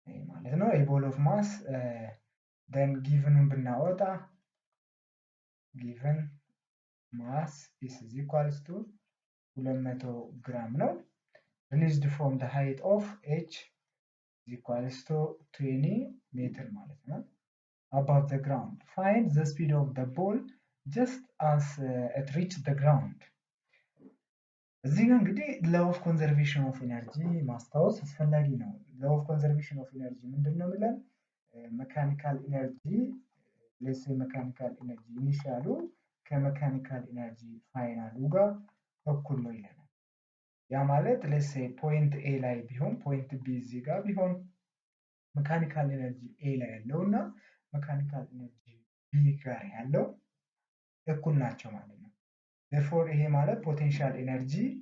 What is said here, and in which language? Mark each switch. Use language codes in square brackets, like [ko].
[am] ማለት ነው [en] a ball of mass then given [am] ብናወጣ [en] given mass is equals to 200 ግራም ነው released from the height of h is equals to 20 ሜትር ማለት ነው above the ground. Find the speed of the ball just as it reached the ground. [am] እዚህ ጋር እንግዲህ law of conservation of energy ማስታወስ አስፈላጊ ነው። law of conservation of energy ምንድነው ብለን ሜካኒካል ኢነርጂ ሌትስ ሴይ ሜካኒካል ኢነርጂ ኢኒሻሉ ከሜካኒካል ኢነርጂ ፋይናሉ ጋር እኩል ነው ይለናል። ያ ማለት ሌትስ ሴይ ፖይንት ኤ ላይ ቢሆን ፖይንት ቢ እዚህ ጋር ቢሆን ሜካኒካል ኢነርጂ ኤ ላይ ያለው እና ሜካኒካል ኢነርጂ ቢ ጋር ያለው እኩል ናቸው ማለት ነው። therefore ይሄ ማለት ፖቴንሻል ኢነርጂ